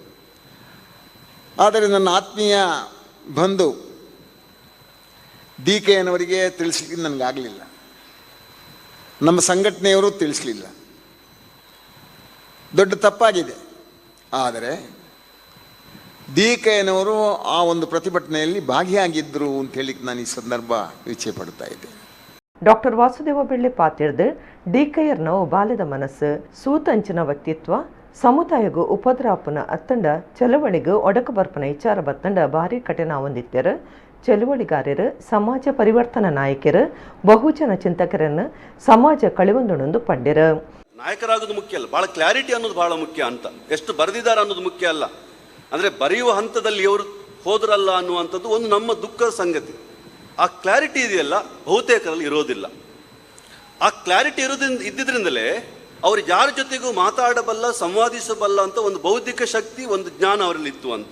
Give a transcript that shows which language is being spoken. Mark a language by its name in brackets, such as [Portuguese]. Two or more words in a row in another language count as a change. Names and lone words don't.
[Kannada] ಆದರೆ ನನ್ನ ಆತ್ಮೀಯ ಬಂಧು DKಯನವರಿಗೆ ತಿಳಿಸ್ಲಿಕ್ಕೆ ನನಗಾಗಲಿಲ್ಲ, ನಮ್ಮ ಸಂಘಟನೆಯವರು ತಿಳಿಸಲಿಲ್ಲ. ದೊಡ್ಡ ತಪ್ಪಾಗಿದೆ. ಆದರೆ DKಯನವರು ಆ ಒಂದು ಪ್ರತಿಭಟನೆಯಲ್ಲಿ ಭಾಗಿಯಾಗಿದ್ದರು ಅಂತ ಹೇಳಿಕ್ಕೆ ನಾನು ಈ ಸಂದರ್ಭ ಇಚ್ಛೆ ಪಡ್ತಾ ಇದ್ದೇನೆ. [Tulu] ಡಾಕ್ಟರ್ ವಾಸುದೇವ ಬೆಳ್ಳೆ ಪಾತಿರ್ದು DKಯರ್ನ ಬಾಲ್ಯದ ಮನಸ್ಸು ಸೂತಂಚಿನ ವ್ಯಕ್ತಿತ್ವ ಸಮುದಾಯಗೂ ಉಪದ್ರಾಪನ ಅತ್ತಂಡ ಚಳವಳಿಗೂ ಒಡಕ ಬರ್ಪನ ವಿಚಾರ ಬತ್ತಂಡ ಭಾರಿ ಕಠಿಣ ಹೊಂದಿತ್ತರು. ಚಳುವಳಿಗಾರರು, ಸಮಾಜ ಪರಿವರ್ತನಾ ನಾಯಕರು, ಬಹುಜನ ಚಿಂತಕರನ್ನು ಸಮಾಜ ಕಳಿವೊಂದೊಂದು ಪಂಡ್ಯರು. [Kannada] ನಾಯಕರಾಗೋದು ಮುಖ್ಯ ಅಲ್ಲ, ಭಾಳ ಕ್ಲಾರಿಟಿ ಅನ್ನೋದು ಭಾಳ ಮುಖ್ಯ ಅಂತ. ಎಷ್ಟು ಬರೆದಿದ್ದಾರೆ ಅನ್ನೋದು ಮುಖ್ಯ ಅಲ್ಲ, ಅಂದರೆ ಬರೆಯುವ ಹಂತದಲ್ಲಿ ಅವರು ಹೋದ್ರಲ್ಲ ಅನ್ನುವಂಥದ್ದು ಒಂದು ನಮ್ಮ ದುಃಖದ ಸಂಗತಿ. ಆ ಕ್ಲಾರಿಟಿ ಇದೆಯಲ್ಲ ಬಹುತೇಕರಲ್ಲಿ ಇರೋದಿಲ್ಲ. ಆ ಕ್ಲಾರಿಟಿ ಇದ್ದಿದ್ರಿಂದಲೇ ಅವರು ಯಾರ ಜೊತೆಗೂ ಮಾತಾಡಬಲ್ಲ, ಸಂವಾದಿಸಬಲ್ಲ ಅಂತ ಒಂದು ಬೌದ್ಧಿಕ ಶಕ್ತಿ, ಒಂದು ಜ್ಞಾನ ಅವರಲ್ಲಿತ್ತು ಅಂತ.